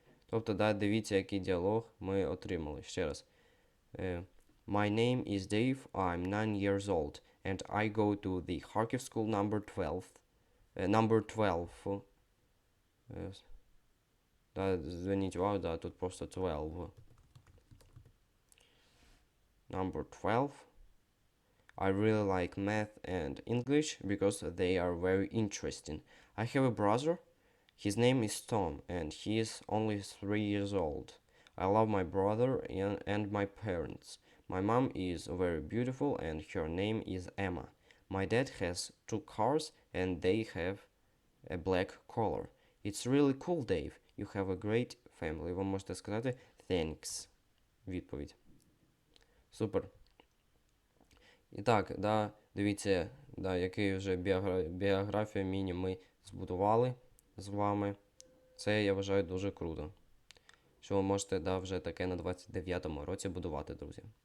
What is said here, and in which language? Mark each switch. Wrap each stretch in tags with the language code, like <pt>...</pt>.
<uk>Тобто, да, дивіться, який діалог ми отримали. Ще раз.</uk> <en>My name is Dave. I'm 9 years old. And I go to the Kharkiv school number 12. Number 12.</en> <uk>Да, зверніть увагу, да, тут просто 12.</uk> <en>Number 12. I really like math and English because they are very interesting. I have a brother. His name is Tom and he is only 3 years old. I love my brother and my parents. My mom is very beautiful and her name is Emma. My dad has 2 cars and they have a black color. It's really cool, Dave. You have a great family.</en> <uk>Ви можете сказати thanks. Відповідь. Супер. І так, да, дивіться, да, який вже біографію міні ми збудували з вами. Це, я вважаю, дуже круто. Що ви можете, да, вже таке на 29-му році будувати, друзі.</uk>